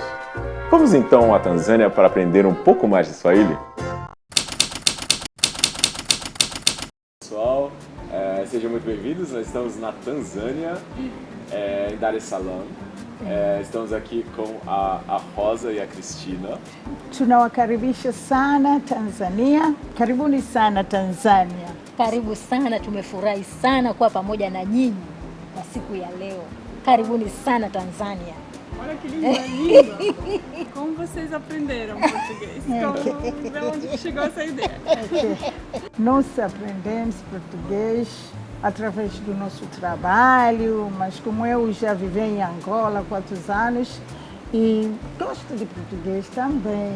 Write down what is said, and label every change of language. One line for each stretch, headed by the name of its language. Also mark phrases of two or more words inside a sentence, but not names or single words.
Portuguese: Vamos então à Tanzânia para aprender um pouco mais de Swahili? Pessoal, sejam muito bem-vindos. Nós estamos na Tanzânia, em Dar es Salaam. Estamos aqui com a Rosa e a Cristina.
Swahili: Tunawakaribisha sana Tanzania. Karibuni sana Tanzania. Karibu sana, tumefurahi sana kuwa pamoja na nyinyi kwa siku ya leo. Karibuni sana Tanzania.
Portuguese: Olha que língua! Como vocês aprenderam português? De onde chegou essa ideia? Nós aprendemos português através do nosso trabalho, mas como eu já vivi em Angola há 4 anos e gosto de português também.